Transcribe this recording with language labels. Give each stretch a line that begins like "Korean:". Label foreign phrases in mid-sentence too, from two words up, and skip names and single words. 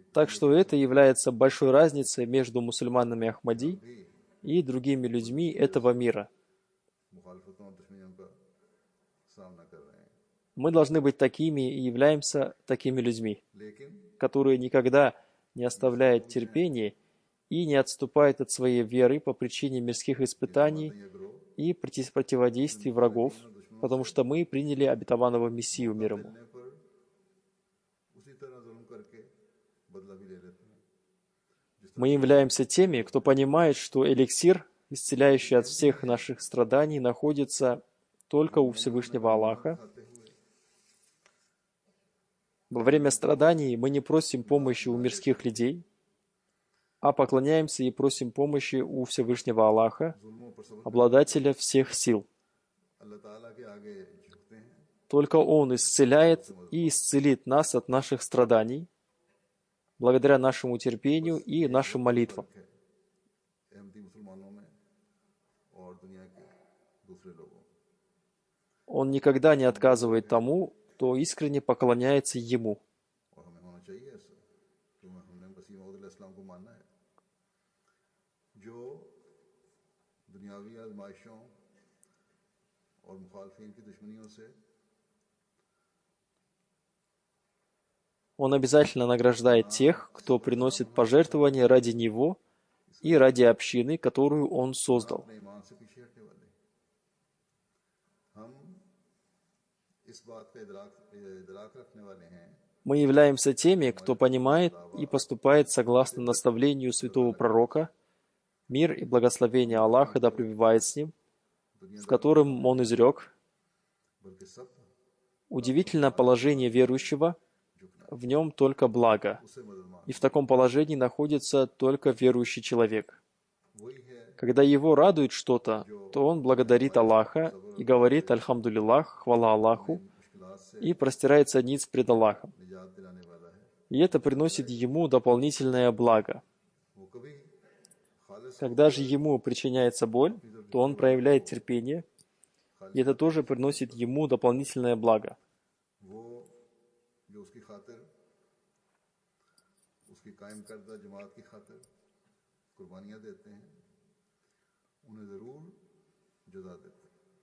Russian: Так что это является большой разницей между мусульманами Ахмади и другими людьми этого мира.
Urdu: مخالفتوں اور دشمنیوں کا سامنا کر رہے ہیں,
Russian: Мы должны быть такими и являемся такими людьми,
Urdu: लेकिन
Russian: которые никогда не оставляют терпения и не отступают от своей веры по причине мирских испытаний
Urdu: یہ گروہ
Russian: и противодействий врагов, потому что мы приняли обетованного Мессию мир ему.
Urdu: ملنے پر اسی طرح ظلم کر کے بدلہ بھی لے لیتے ہیں.
Russian: Мы являемся теми, кто понимает, что эликсир, исцеляющий от всех наших страданий, находится только у Всевышнего Аллаха. Во время страданий мы не просим помощи у мирских людей, а поклоняемся и просим помощи у Всевышнего Аллаха,
Urdu: ظلموں پر صبر
Russian: обладателя всех сил.
Urdu: اللہ تعالیٰ کے آگے جھکتے ہیں,
Russian: Только Он исцеляет и исцелит нас от наших страданий, благодаря нашему терпению и нашим молитвам.
Urdu: احمدی مسلمانوں میں اور دنیا کے دوسرے لوگوں.
Russian: Он никогда не отказывает тому, кто искренне поклоняется Ему.
Urdu: اور ہمیں ہونا چاہیے ایسا، کیونکہ ہم نے مسیح موعود علیہ السلام کو ماننا ہے، جو دنیاوی آزمائشوں اور مخالفین کی دشمنیوں سے
Russian: Он обязательно награждает тех, кто приносит пожертвования ради Него и ради общины, которую Он создал.
Urdu: اپنے ایمان سے پیچھے ہٹنے والے۔ ہم اس بات کا ادراک رکھنے والے ہیں
Russian: Мы являемся теми, кто понимает и поступает согласно наставлению святого пророка, мир и благословение Аллаха да пребывает с ним, в котором он изрек:
Urdu: بلکہ سب
Russian: «Удивительно положение верующего, в нем только благо,
Urdu: اس سے مدد مانگ.
Russian: и в таком положении находится только верующий человек.
Urdu: وہی ہے
Russian: Когда его радует что-то, то он благодарит Аллаха и говорит «Альхамдулиллах», «Хвала Аллаху»,
Urdu: مشکلات سے
Russian: и простирается ниц пред Аллахом.
Urdu: نجات دلانے والا ہے.
Russian: И это приносит ему дополнительное благо.
Urdu: وہ کبھی خالص
Russian: Когда же ему причиняется боль, то он проявляет терпение, и это тоже приносит ему дополнительное благо.
Urdu: وہ جو اس کی خاطر اس کی قائم کردہ جماعت کی خاطر قربانیاں دیتے ہیں انہیں ضرور جزا دیتے ہیں.